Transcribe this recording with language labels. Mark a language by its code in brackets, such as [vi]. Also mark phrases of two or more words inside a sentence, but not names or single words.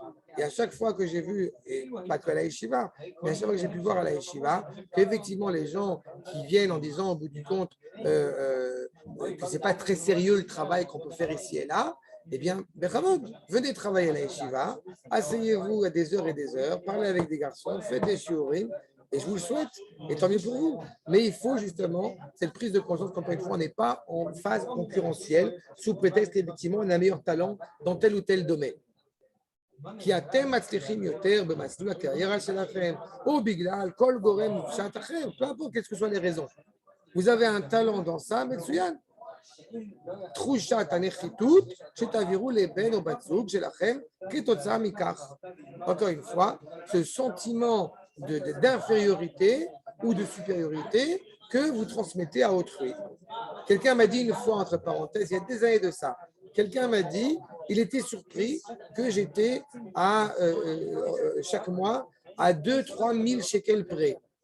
[fr] Et à chaque fois que j'ai vu, et pas que à la yeshiva, mais à chaque fois que j'ai pu voir à la yeshiva, qu'effectivement les gens qui viennent en disant au bout du compte que ce n'est pas très sérieux le travail qu'on peut faire ici et là, eh bien, venez travailler à la yeshiva, asseyez-vous à des heures, parlez avec des garçons, faites des shiurim, et je vous le souhaite, et tant mieux pour vous. Mais il faut justement cette prise de conscience qu'encore une fois, on n'est pas en phase concurrentielle sous prétexte qu'effectivement, on a un meilleur talent dans tel ou tel domaine. Qui a [he] מצליחים יותר במסלול הקריירה שלכם, ou בגלל כל גורם מופשט אחר, peu importe quelles que soient les raisons. Vous avez un talent dans ça, מצוין. תחושת הנחיתות שתעבירו לבן או בת זוג שלכם כתוצאה מכך. [fr] Encore une fois, ce sentiment d'infériorité ou de supériorité que vous transmettez à autrui. Quelqu'un m'a dit une fois, entre parenthèses, il y a des années de ça, quelqu'un m'a dit, il était surpris que j'étais à chaque mois à 2-3 000 shekels près.